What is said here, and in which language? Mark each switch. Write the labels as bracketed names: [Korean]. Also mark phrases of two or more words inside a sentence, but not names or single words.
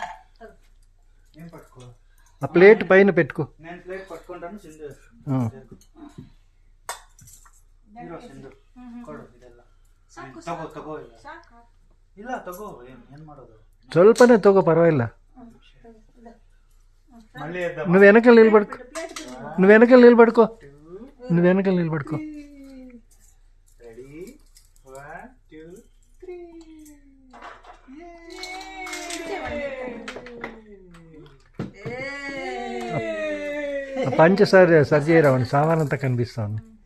[Telugu] ఆ ప్లేట్ పైన పెట్టుకో. నేను ప్లేట్ పట్టుకుంటాను, సింధు [Kannada] ತಗೋ ಇಲ್ಲ ತಗೋ ಏನ್ ಮಾಡೋದು, ಸ್ವಲ್ಪನೇ ತಗೋ ಪರವಾಗಿಲ್ಲ. [Telugu] నువ్వు వెనకాల నిలబడుకో, నువ్వు వెనకాల నిలబడుకో, నువ్వు వెనకాల నిలబడుకో. రెడీ 1 2 3. పంచసారి సరి చేయరావండి, సామాన్ అంతా కనిపిస్తా ఉంది.